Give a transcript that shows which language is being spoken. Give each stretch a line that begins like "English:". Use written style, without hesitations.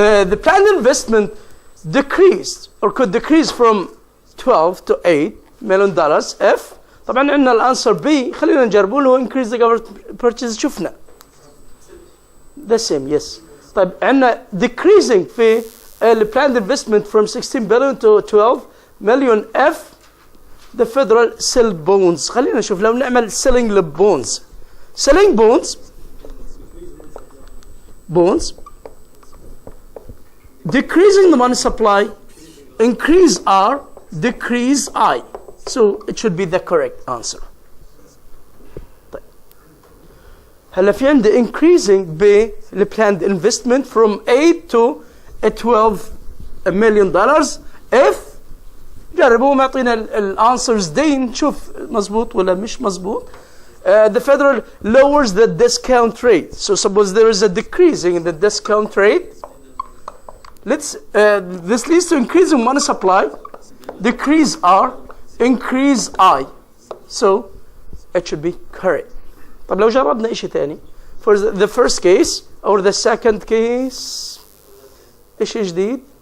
English: The planned investment decreased or could decrease from 12 to $8 million if
Arabic: طبعا عندنا الانسر B خلينا نجربه اللي هو
English: increase the government purchase
Arabic: شفنا
English: the same, yes.
Arabic: طيب عندنا
English: decreasing
Arabic: في
English: planned investment from 16 billion to 12 million if the federal sell bonds.
Arabic: خلينا نشوف لو نعمل
English: selling the bonds. Selling bonds, decreasing the money supply, increase R, decrease I. So it should be the correct answer.
Arabic: هلا في عندي
English: increasing the planned investment from 8 to 12 million dollars if
Arabic: جربوا معطينا الانسرز دي نشوف مزبوط ولا مش مزبوط.
English: The federal lowers the discount rate. So suppose there is a decreasing in the discount rate. This leads to increasing money supply, decrease R, increase I. So it should be correct.
Arabic: طب لو جربنا إشي تاني
English: for the first case or the second case
Arabic: إشي جديد